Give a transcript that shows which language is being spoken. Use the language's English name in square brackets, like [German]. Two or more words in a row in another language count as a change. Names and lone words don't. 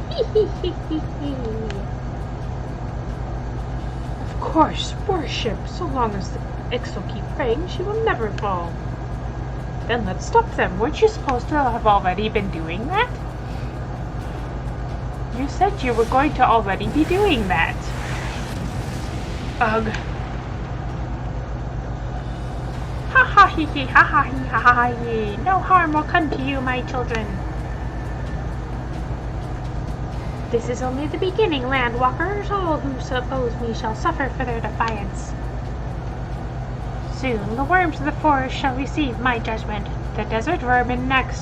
[English] Hee hee hee hee hee. Of course, worship. So long as the Ix'll keep praying, she will never fall. Then let's stop them. Weren't you supposed to have already been doing that? You said you were going to already be doing that. Ugh. Ha ha hee hee ha ha hee ha ha hee. No harm will come to you, my children. This is only the beginning, landwalkers. All who oppose me shall suffer for their defiance. Soon the worms of the forest shall receive my judgment. The desert vermin next.